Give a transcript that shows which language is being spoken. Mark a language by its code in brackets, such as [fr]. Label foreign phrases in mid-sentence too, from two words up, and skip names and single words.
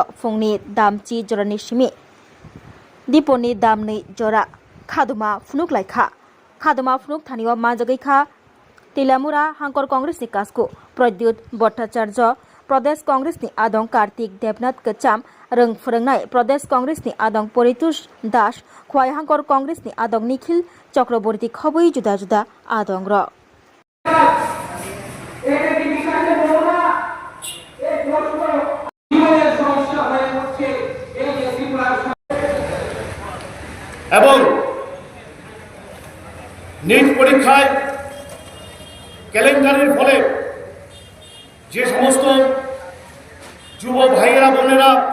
[trp] fungni damchi jorani simi diponi damni jora khaduma funuk laikha khaduma funuk thanio majagai Tilamura Hangkor Congress ni kasku Pradyut Bhattacharya Pradesh Congress ni adong Kartik Devnath Kacham reng phorangnai Pradesh Congress ni adong Paritush Das khwai Hangkor Congress ni adong Nikhil Chakraborty khobui juda juda adong ro [bn] এবং নিট পরীক্ষায় কেলেঙ্কারির ফলে যে সমস্ত যুব ভাইয়েরা বোনেরা